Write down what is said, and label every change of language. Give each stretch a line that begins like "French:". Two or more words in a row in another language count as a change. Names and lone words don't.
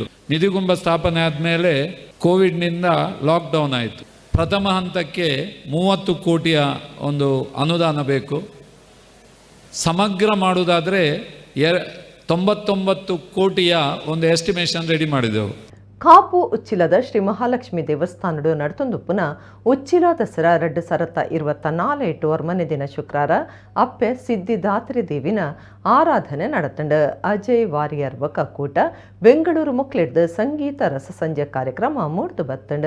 Kannada: ನಿಧಿಕುಂಭ ಸ್ಥಾಪನೆ ಆದಮೇಲೆ ಕೋವಿಡ್ನಿಂದ ಲಾಕ್ಡೌನ್ ಆಯಿತು. ಪ್ರಥಮ ಹಂತಕ್ಕೆ 30 ಕೋಟಿಯ ಒಂದು ಅನುದಾನ ಬೇಕು. ಸಮಗ್ರ ಮಾಡುವುದಾದರೆ 99 ಕೋಟಿಯ ಒಂದು
English: estimation ready
Kannada: ಮಾಡಿದೆವು.
Tulu: ಕಾಪು ಉಚ್ಚಿಲದ ಶ್ರೀ ಮಹಾಲಕ್ಷ್ಮಿ ದೇವಸ್ಥಾನಡು ನಡತೊಂದುಪ್ಪುನ ಉಚ್ಚಿಲ ದಸರಾ 2024 ವರ್ಮನೆ ದಿನ ಶುಕ್ರವಾರ ಅಪ್ಪೆ ಸಿದ್ಧಿದಾತ್ರಿ ದೇವಿನ ಆರಾಧನೆ ನಡತಂಡು. ಅಜಯ್ ವಾರಿಯರ್ ಒಕ್ಕೂಟ ಬೆಂಗಳೂರು ಮುಕ್ಲಿಡ್ದು ಸಂಗೀತ ರಸಸಂಜೆ ಕಾರ್ಯಕ್ರಮ ಮೂಡ್ದು ಬತ್ತಂಡು.